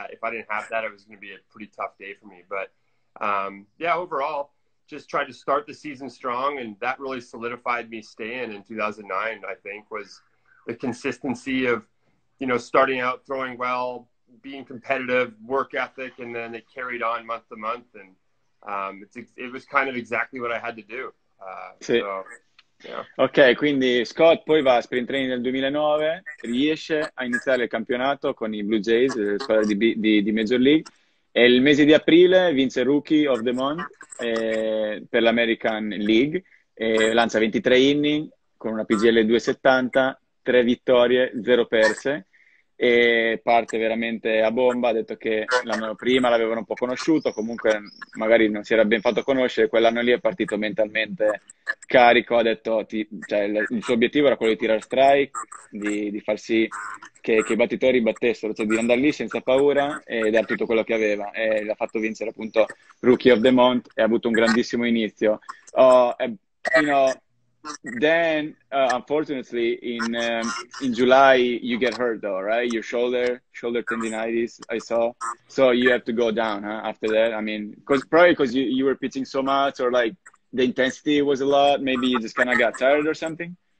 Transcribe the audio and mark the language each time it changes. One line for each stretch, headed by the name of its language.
English: If I didn't have that, it was going to be a pretty tough day for me. But yeah, overall, just tried to start the season strong, and that really solidified me staying in 2009, I think, was the consistency of, you know, starting out throwing well, being competitive, work ethic, and then it carried on month to month. And it was kind of exactly what I had to do. So, yeah.
Italian: Ok, quindi Scott poi va a Spring Training nel 2009, riesce a iniziare il campionato con i Blue Jays, la squadra di Major League, e il mese di aprile vince Rookie of the Month per l'American League, lancia 23 inning con una PGL 270, 3 vittorie, 0 perse, e parte veramente a bomba. Ha detto che l'anno prima l'avevano un po' conosciuto, comunque magari non si era ben fatto conoscere, quell'anno lì è partito mentalmente carico, ha detto cioè, il suo obiettivo era quello di tirare strike, di far sì che i battitori battessero, cioè di andare lì senza paura e dare tutto quello che aveva, e l'ha fatto vincere appunto Rookie of the Month e ha avuto un grandissimo inizio.
English: You know, then unfortunately in July you get hurt though, right? Your shoulder tendinitis, I saw, so you have to go down after that. I mean, probably because you were pitching so much, or like the intensity was a lot, maybe you just kind of got tired or something.